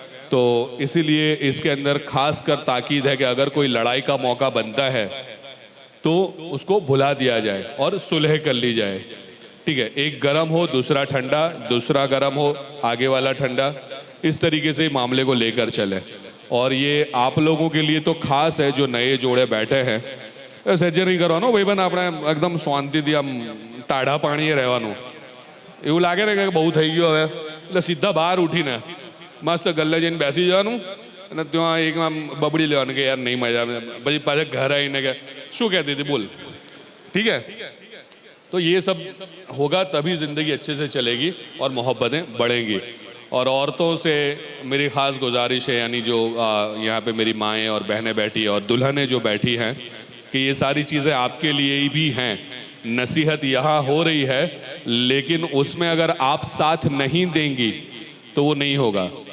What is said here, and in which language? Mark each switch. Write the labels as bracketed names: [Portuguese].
[Hindi] तो इसीलिए इसके अंदर खास कर ताकीद है कि अगर कोई लड़ाई का मौका बनता है तो उसको भुला दिया जाए और सुलह कर ली जाए, ठीक है। एक गर्म हो दूसरा ठंडा, दूसरा गर्म हो आगे वाला ठंडा, इस तरीके से मामले को लेकर चले। और ये आप लोगों के लिए तो खास है जो नए जोड़े बैठे हैं। [Gujarati] સજ્જે નહીં કરવાનો ભાઈબંધ, આપણે એકદમ શાંતિથી આમ ટાઢા પાણીએ રહેવાનું। એવું લાગે ને કે બહુ થઈ ગયું હવે, એટલે સીધા બહાર ઉઠીને મસ્ત ગલ્લે જઈને બેસી જવાનું અને ત્યાં એક આમ બબડી લેવાનું કે યાર નહીં મજા આવે, પછી પાછા ઘર આવીને કે શું કહેતી હતી બોલ, [Hindi] ठीक है। तो ये सब होगा तभी ज़िंदगी अच्छे से चलेगी और मोहब्बतें बढ़ेंगी। और औरतों से मेरी ख़ास गुजारिश है, यानी जो यहाँ पे मेरी माएँ और बहनें बैठी हैं और दुल्हनें जो बैठी हैं, कि ये सारी चीज़ें आपके लिए ही भी हैं। नसीहत यहाँ हो रही है, लेकिन उसमें अगर आप साथ नहीं देंगी तो वो नहीं होगा।